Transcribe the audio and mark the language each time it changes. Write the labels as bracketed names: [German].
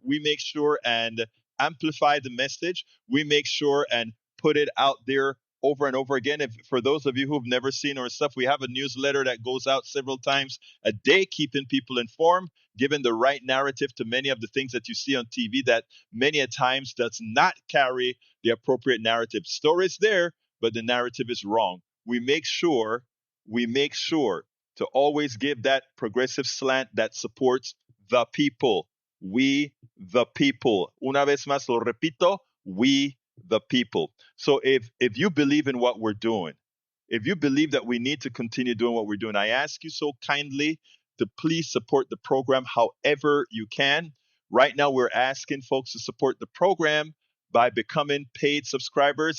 [English] We make sure and amplify the message. We make sure and put it out there over and over again. If for those of you who've never seen our stuff, we have a newsletter that goes out several times a day, keeping people informed, giving the right narrative to many of the things that you see on TV that many a times does not carry the appropriate narrative. Story's there, but the narrative is wrong. We make sure to always give that progressive slant that supports the people. We, the people. [Spanish] Una vez más lo repito, [English] we, the people. So if you believe in what we're doing, if you believe that we need to continue doing what we're doing, I ask you so kindly to please support the program however you can. Right now, we're asking folks to support the program by becoming paid subscribers.